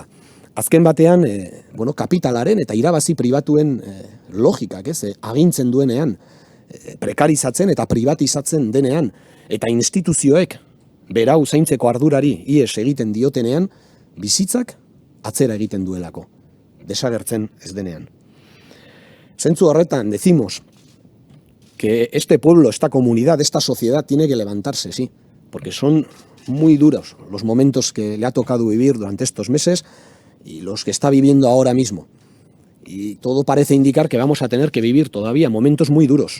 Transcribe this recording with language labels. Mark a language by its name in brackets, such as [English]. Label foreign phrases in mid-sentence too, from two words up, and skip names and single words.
[Basque] Azken batean, kapitalaren eta irabazi pribatuen logikak, agintzen duenean, prekarizatzen eta privatizatzen denean, eta instituzioek berau zaintzeko ardurari ies egiten diotenean, bizitzak atzera egiten duelako, desagertzen ez denean. Zentzu horretan, [Spanish] decimos que este pueblo, esta comunidad, esta sociedad tiene que levantarse, sí, porque son muy duros los momentos que le ha tocado vivir durante estos meses y los que está viviendo ahora mismo. Y todo parece indicar que vamos a tener que vivir todavía momentos muy duros.